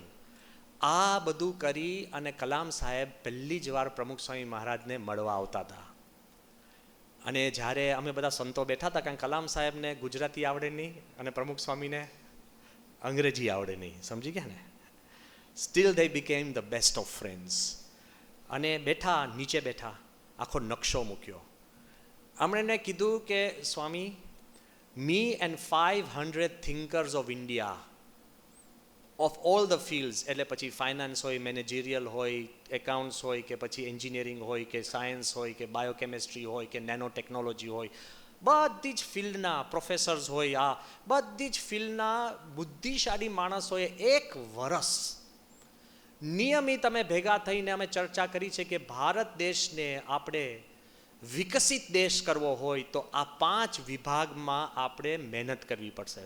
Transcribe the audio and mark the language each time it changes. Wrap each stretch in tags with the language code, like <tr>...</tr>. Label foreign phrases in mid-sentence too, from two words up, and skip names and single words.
<gu>આ બધું કરી અને કલામ સાહેબ પહેલી જ વાર પ્રમુખ સ્વામી મહારાજને મળવા આવતા હતા. અને જ્યારે અમે બધા સંતો બેઠા હતા, કારણ કલામ સાહેબને ગુજરાતી આવડે નહીં અને પ્રમુખ સ્વામીને અંગ્રેજી આવડે નહીં, સમજી ગયા ને.</gu> <en>સ્ટીલ they became the best of friends.</en> <gu>અને બેઠા, નીચે બેઠા, આખો નકશો મૂક્યો. એમણે કીધું કે સ્વામી,</gu> <en>me and 500 thinkers of India of all the fields,</en> <gu>એટલે પછી ફાઇનાન્સ હોય, મેનેજરિયલ હોય, એકાઉન્ટ્સ હોય, કે પછી એન્જિનિયરિંગ હોય, કે સાયન્સ હોય, કે બાયોકેમિસ્ટ્રી હોય, કે</gu> <en>nano technology</en> <gu>હોય, બધી જ ફિલ્ડના પ્રોફેસર્સ હોય, આ બધી જ ફિલ્ડના બુદ્ધિશાળી માણસોએ 1 વર્ષ નિયમિત અમે ભેગા થઈને અમે ચર્ચા કરી છે કે ભારત દેશને આપણે વિકસિત દેશ કરવો હોય તો આ 5 વિભાગમાં આપણે મહેનત કરવી પડશે.</gu>